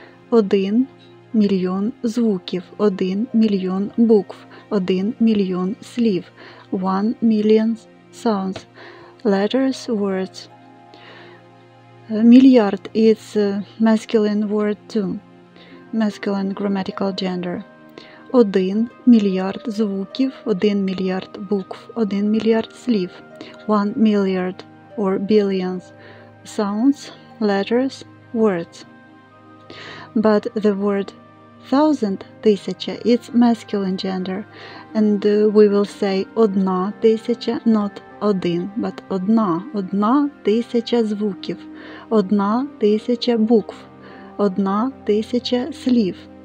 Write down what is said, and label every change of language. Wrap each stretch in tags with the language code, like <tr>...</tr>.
<uk>1 мільйон звуків, 1 мільйон букв, 1 мільйон слів.</uk> <en>1 million sounds, letters, words. Milliard is a masculine word too, masculine grammatical gender.</en> <uk>1 мільярд звуків, 1 мільярд букв, 1 мільярд слів.</uk> <en>1 milliard or billions sounds, letters, words. But the word thousand, тисяча, it's masculine gender, and we will say</en> <uk>одна тисяча, not один, but одна тисяча звуків, 1 тисяча букв, 1 тисяча слів.</uk>